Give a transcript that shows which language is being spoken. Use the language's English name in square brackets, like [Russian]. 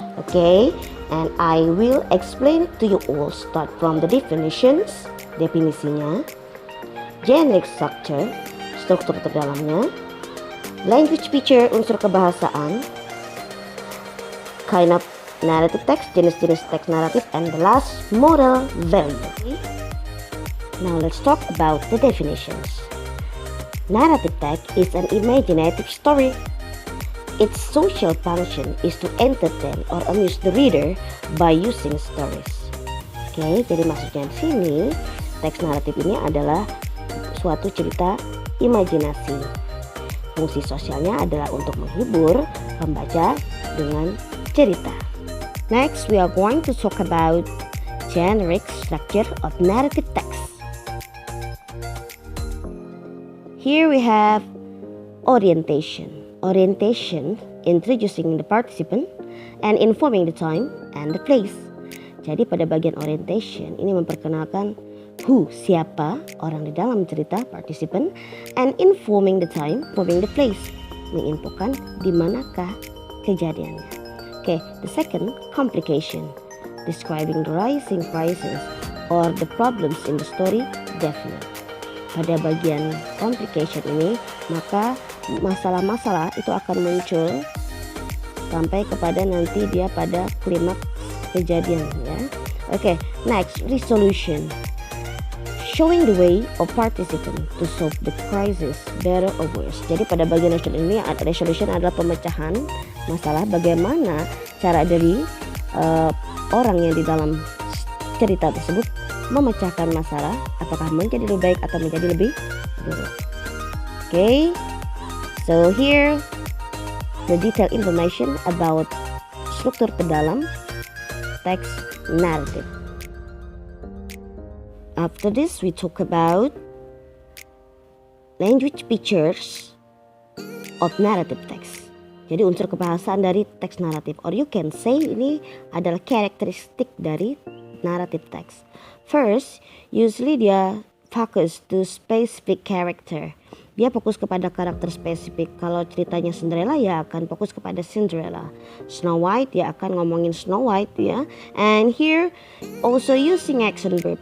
[English] Okay, and I will explain to you all start from the definitions, [Indonesian] definisinya, [English] generic structure, [Indonesian] struktur terdalamnya, [English] language feature, [Indonesian] unsur kebahasaan, [English] kind of narrative text, [Indonesian] jenis-jenis teks naratif, [English] and the last, moral value. Okay? Now let's talk about the definitions. Narrative text is an imaginative story. Its social function is to entertain or amuse the reader by using stories. [Indonesian] Oke, jadi maksudnya di sini teks naratif ini adalah suatu cerita imajinasi. Fungsi sosialnya adalah untuk menghibur pembaca dengan cerita. [English] Next, we are going to talk about generic structure of narrative text. Here we have orientation. Orientation, introducing the participant and informing the time and the place. [Indonesian] Jadi pada bagian orientation ini memperkenalkan [English] who, [Indonesian] siapa, orang di dalam cerita, participant, [English] and informing the time, informing the place, [Indonesian] menginfokan di manakah kejadiannya. [English] Okay, the second, complication, describing the rising prices or the problems in the story, definite. [Indonesian] Pada bagian complication ini, maka masalah-masalah itu akan muncul sampai kepada nanti dia pada klimaks kejadian ya. [English] Okay, next, resolution, showing the way of participant to solve the crisis better or worse. [Indonesian] Jadi pada bagian resolution adalah pemecahan masalah, bagaimana cara dari orang yang di dalam cerita tersebut memecahkan masalah, apakah menjadi lebih baik atau menjadi lebih buruk. [English] Okay, so here the detailed information about [Indonesian] struktur terdalam [English] text narrative. After this, we talk about language features of narrative text. [Indonesian] Jadi unsur kebahasaan dari teks naratif, [English] or you can say [Indonesian] ini adalah karakteristik dari narrative text. [English] First, usually [Indonesian] dia fokus [English] to specific character. [Indonesian] Dia fokus kepada karakter spesifik. Kalau ceritanya Cinderella ya akan fokus kepada Cinderella. Snow White ya akan ngomongin Snow White ya. [English] And here also using action verb.